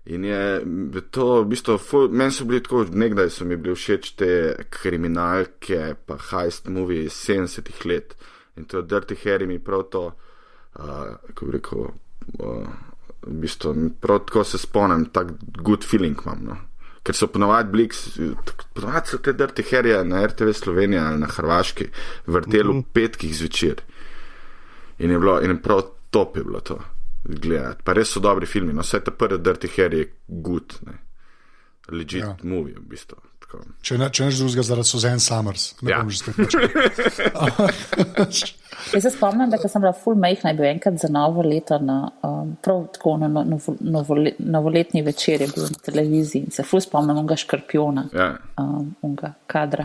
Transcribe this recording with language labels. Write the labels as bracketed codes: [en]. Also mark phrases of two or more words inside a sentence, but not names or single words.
[sl] In je to v bistvu, meni so bili tako, nekdaj so mi bili všeč te kriminalke, pa [en] heist movie [sl] iz 70-ih let. In to Dirty Harry mi prav to, kako bi rekel, v bistvu, prav tako se spomnim, tak [en] good feeling [sl] imam, no. Ker so ponovadi so te Dirty Harry na RTV Slovenija ali na Hrvaški vrteli v petkih zvečer. In prav top je bilo to gledati. Pa res so dobri filmi, no, vse te prve Dirty Harry je good, ne. [en] Legit movie, [sl] v bistvu. Tako. Če neš drugega zaradi Suzanne Summers. Ne bom že spet Jaz se spomnim, da ko sem bila ful majhna, je bil enkrat za novo leto prav tako na novoletni večer je bil na televiziji in se ful spomnim onega Škorpiona, onega kadra.